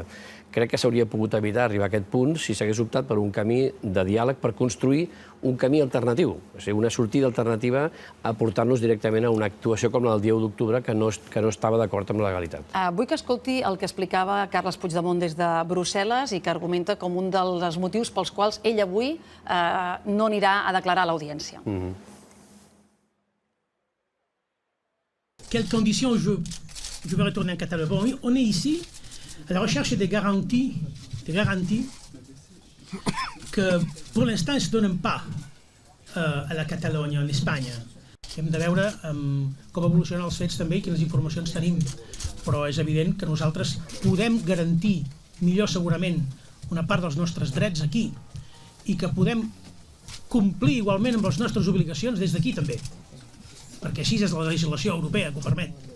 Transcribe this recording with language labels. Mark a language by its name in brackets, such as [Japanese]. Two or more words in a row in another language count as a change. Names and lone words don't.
[Catalan] Crec que s'hauria pogut evitar arribar a aquest punt si s'hagués optat per un camí de diàleg per construir un camí alternatiu, o sigui, una sortida alternativa a portar-nos directament a una actuació com la del dia 1 d'octubre que no estava d'acord amb la legalitat. Vull que escolti el que explicava Carles Puigdemont des de Brussel·les i que argumenta com un dels motius pels quals ell avui no anirà a declarar a l'audiència. [French] Quelles conditions je veux retourner en Catalogne? Bon, on est ici à la recherche des garanties que pour l'instant ne se donnent pas a la Catalogne, [Catalan] en Espanya. Hem de veure com evolucionen els fets també i quines informacions tenim, però és evident que nosaltres podem garantir millor segurament una part dels nostres drets aquí i que podem complir igualment amb les nostres obligacions des d'aquí també, perquè així és la legislació europea que ho permet.